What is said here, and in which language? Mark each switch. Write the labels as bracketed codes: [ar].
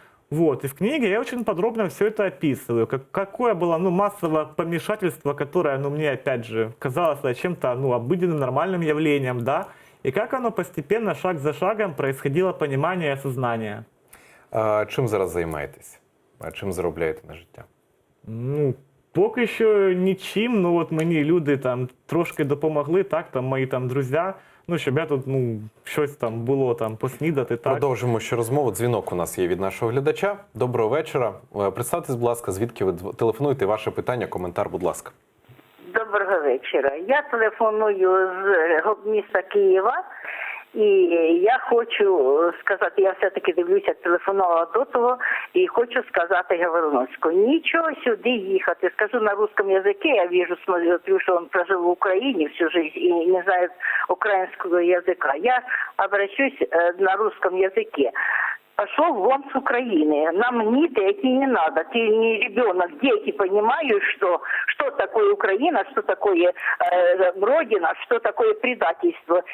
[ru] Вот, и в книге я очень подробно все это описываю, какое было, ну, массовое помешательство, которое, ну, мне, опять же, казалось чем-то, ну, обыденным, нормальным явлением, да, и как оно постепенно, шаг за шагом происходило понимание и осознание. [uk] А чим зараз займаєтесь? А чим заробляєте на життя? Ну, поки що нічим, ну, от мені люди там трошки допомогли, так, там, мої там друзі, ну, щоб я тут, ну, щось там було там поснідати, так. Продовжимо ще розмову. Дзвінок у нас є від нашого глядача. Доброго вечора. Представтесь, будь ласка, звідки ви телефонуєте, ваше питання, коментар, будь ласка. Доброго вечора. Я телефоную з міста Києва. І я хочу сказати, я все-таки дивлюся, телефонувала до того, і хочу сказати Гавриловську, нічого сюди їхати. [ru] Скажу на русском языке, я вижу, смотрю, что он прожил в Украине всю жизнь и не знает украинского языка. Я обращусь на русском языке. Пошел вон с Украины. Нам ниты эти не надо. Ты не ребенок. Дети понимают, что такое Украина, что такое Родина, что такое предательство.